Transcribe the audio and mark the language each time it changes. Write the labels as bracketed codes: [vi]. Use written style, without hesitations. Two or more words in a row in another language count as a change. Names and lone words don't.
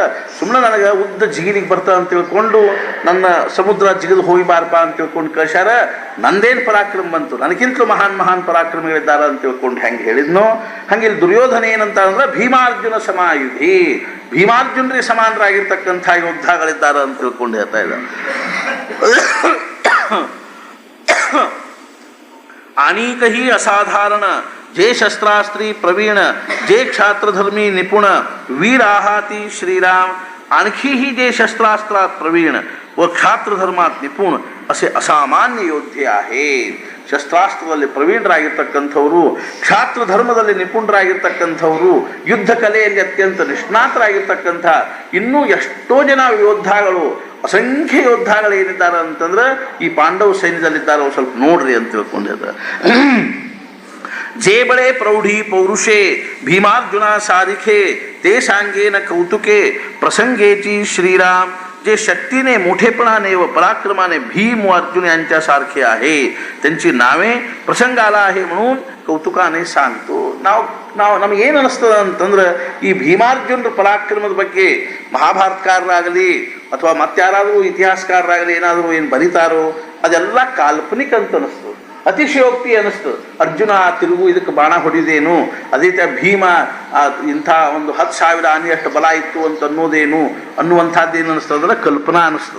[kn] ಸುಮ್ಮನೆ ನನಗೆ ಉದ್ದ ಜಿಗಿಲಿಗೆ ಬರ್ತಾ ಅಂತ ತಿಳ್ಕೊಂಡು ನನ್ನ ಸಮುದ್ರ ಜಿಗಿದು ಹೋಗಿಬಾರಪ್ಪ ಅಂತ ತಿಳ್ಕೊಂಡು ಕಳ್ಸ್ಯಾರ. ನಂದೇನು ಪರಾಕ್ರಮ ಬಂತು? ನನಗಿಂತಲೂ ಮಹಾನ್ ಪರಾಕ್ರಮಿಗಳಿದ್ದಾರೆ ಅಂತ ತಿಳ್ಕೊಂಡು ಹೆಂಗೆ ಹೇಳಿದ್ನೋ ಹಂಗೆ ಇಲ್ಲಿ ದುರ್ಯೋಧನ ಏನಂತ ಅಂದ್ರೆ ಭೀಮಾರ್ಜುನ ಸಮಾಯುಧಿ ಭೀಮಾರ್ಜುನರಿಗೆ ಸಮಾನರಾಗಿರ್ತಕ್ಕಂಥ ಯೋದ್ಧಗಳಿದ್ದಾರೆ ಅಂತ ತಿಳ್ಕೊಂಡು ಹೇಳ್ತಾ ಇದ್ದ. [mr] अनेकही असाधारण जे शस्त्रास्त्री प्रवीण जे क्षात्रधर्मी निपुण वीर आहाती श्रीराम. आणखीही जे शस्त्रास्त्रात प्रवीण व क्षात्रधर्मात निपुण असे असामान्य योद्धे आहेत. [kn] ಶಸ್ತ್ರಾಸ್ತ್ರದಲ್ಲಿ ಪ್ರವೀಣರಾಗಿರ್ತಕ್ಕಂಥವರು ಕ್ಷಾತ್ರಧರ್ಮದಲ್ಲಿ ನಿಪುಣರಾಗಿರ್ತಕ್ಕಂಥವರು ಯುದ್ಧ ಕಲೆಯಲ್ಲಿ ಅತ್ಯಂತ ನಿಷ್ಣಾತರಾಗಿರ್ತಕ್ಕಂಥ ಇನ್ನೂ ಎಷ್ಟೋ ಜನ ಯೋದ್ಧಾಗಳು ಅಸಂಖ್ಯ ಯೋದ್ಧಾಗಳು ಏನಿದ್ದಾರೆ ಅಂತಂದ್ರೆ ಈ ಪಾಂಡವ ಸೈನ್ಯದಲ್ಲಿದ್ದಾರೆ. ಅವ್ರು ಸ್ವಲ್ಪ ನೋಡ್ರಿ ಅಂತ ತಿಳ್ಕೊಂಡಿದ್ದಾರೆ. [mr] जे बळे प्रौढी पौरुषे भीमार्जुना सारिखे ते सांगेन कौतुके प्रसंगेची श्रीराम. जे शक्तीने मोठेपणाने व पराक्रमाने भीम व अर्जुन यांच्यासारखे आहे त्यांची नावे प्रसंगाला आहे म्हणून [kn] ಕೌತುಕಾನೇ ಸಾಂತು. ನಮಗೇನು ಅನ್ನಿಸ್ತದ ಅಂತಂದ್ರೆ ಈ ಭೀಮಾರ್ಜುನರ ಪರಾಕ್ರಮದ ಬಗ್ಗೆ ಮಹಾಭಾರತಕಾರರಾಗಲಿ ಅಥವಾ ಮತ್ತಾರಾದರೂ ಇತಿಹಾಸಕಾರರಾಗಲಿ ಏನಾದರೂ ಏನು ಬರೀತಾರೋ ಅದೆಲ್ಲ ಕಾಲ್ಪನಿಕ ಅಂತ ಅನ್ನಿಸ್ತದೆ, ಅತಿಶಯೋಕ್ತಿ ಅನ್ನಿಸ್ತದೆ. ಅರ್ಜುನ ತಿರುಗು ಇದಕ್ಕೆ ಬಾಣ ಹೊಡಿದೇನು, ಅದೇ ಭೀಮ ಇಂಥ ಒಂದು 10,000 ಆನೆಯಷ್ಟು ಬಲ ಇತ್ತು ಅಂತ ಅನ್ನೋದೇನು ಅನ್ನುವಂಥದ್ದೇನು ಅನ್ನಿಸ್ತದೆ ಅಂದ್ರೆ ಕಲ್ಪನಾ ಅನ್ನಿಸ್ತದೆ.